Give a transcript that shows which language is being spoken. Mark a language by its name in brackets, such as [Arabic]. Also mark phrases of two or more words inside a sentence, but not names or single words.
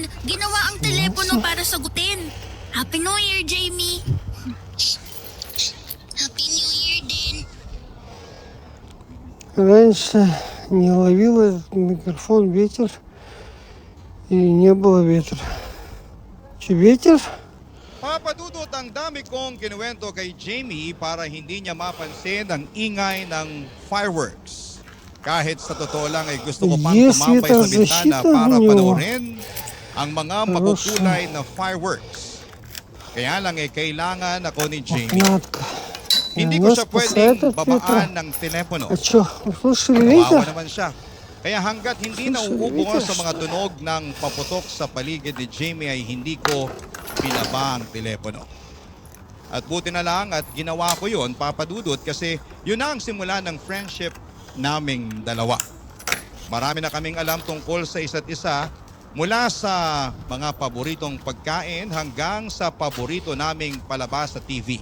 [Filipino] Ginawa ang telepono para sagutin. [English] Happy New Year, Jamie. Happy New Year din. [Russian] Раньше не ловил этот микрофон ветер. И не было ветра. Че, ветер? [Filipino] Papadudot ang dami kong kinuwento kay Jamie para hindi niya mapansin ang ingay ng fireworks. Kahit sa totoo lang ay gusto ko pang Yes, tumambay sa [Russian] ветрозащита [Filipino] bintana para [Russian] у него. [Filipino] panoorin ang mga makukulay na fireworks. Kaya lang kailangan ako ni Jamie. [Russian] Мохнатка. [Filipino] Hindi ko [Russian] Нас [Filipino] siya pwedeng [Russian] спасает от [Filipino] babaan [Russian] ветра. [Filipino] ng telepono. [Russian] А что, услышали [Filipino] Kawawa [Russian] ветер? [Filipino] naman siya. Kaya hanggat hindi na [Russian] Слушай, [Filipino] uubo [Russian] ветер, [Filipino] sa mga [Russian] что ли? [Filipino] tunog ng paputok sa paligid ni Jamie ay hindi ko pinaba ang telepono. At buti na lang at ginawa ko yun, papadudot, kasi yun na ang simula ng friendship naming dalawa. Marami na kaming alam tungkol sa isa't isa, mula sa mga paboritong pagkain hanggang sa paborito naming palabas sa TV.